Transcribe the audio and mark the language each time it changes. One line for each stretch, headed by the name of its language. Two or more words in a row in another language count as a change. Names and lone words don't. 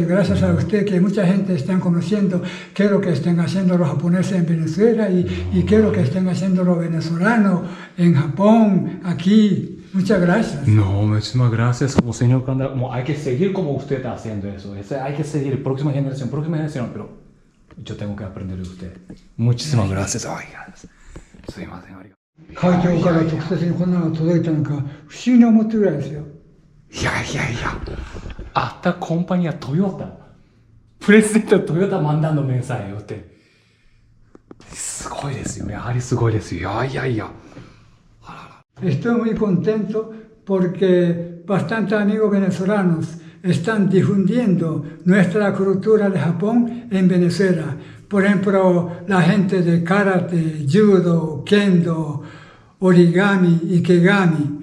Spanish: Gracias a usted que mucha gente está conociendo qué es lo que están haciendo los japoneses en Venezuela y qué es lo que están haciendo los venezolanos en Japón, aquí. Muchas gracias. No, muchísimas gracias, como señor Kanda. Como hay que seguir como usted está haciendo eso. Hay que seguir, próxima generación, pero yo tengo que aprender de usted. Muchísimas gracias. Oiga, soy más de Mario.
Japanese: 会長から直接にこんなの届いたのか不思議に思ってるぐらいですよ。
Spanish: いや。Hasta compañía Toyota. Presidente Toyota mandando mensaje a usted.
Japanese: すごいですよ。やはりすごいですよ。いや。
Spanish: Estoy muy contento porque bastantes amigos venezolanos están difundiendo nuestra cultura de Japón en Venezuela. por ejemplo, la gente de karate, judo, kendo, origami, ikegami.